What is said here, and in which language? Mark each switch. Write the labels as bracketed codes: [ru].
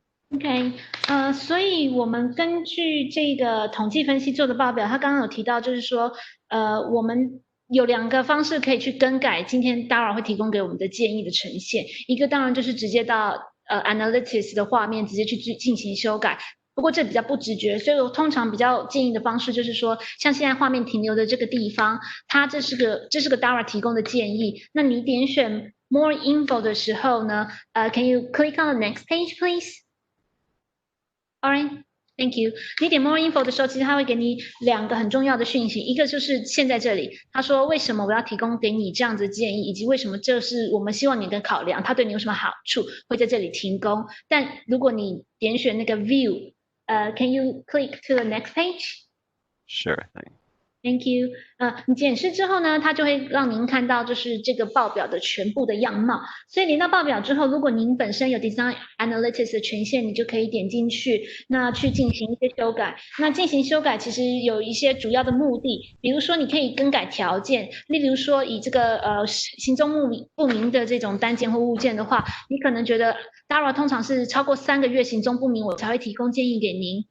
[zh] OK，所以我们根据这个统计分析做的报表，他刚刚有提到，就是说，我们有2个方式可以去更改今天 Dara 会提供给我们的建议的呈现。一个当然就是直接到Analytics 的画面直接去进行修改，不过这比较不直觉，所以我通常比较建议的方式就是说，像现在画面停留的这个地方，它这是个 Dara 提供的建议。那你点选 More Info 的时候呢， [en] Can you click on the next page, please? All right, thank you. [zh] 你点 More Info 的时候，其实它会给你2个很重要的讯息，一个就是现在这里，他说为什么我要提供给你这样子的建议，以及为什么这是我们希望你的考量，它对你有什么好处，会在这里提供。但如果你点选那个 View， [en] can you click to the next page? Sure thing. Thank you. [zh] 你检视之后呢，它就会让您看到就是这个报表的全部的样貌。所以连到报表之后，如果您本身有 Design Analytics 的权限，你就可以点进去，那去进行一些修改。那进行修改其实有一些主要的目的，比如说你可以更改条件，例如说以这个行踪不明的这种单件或物件的话，你可能觉得 Dara 通常是超过3个月行踪不明，我才会提供建议给您。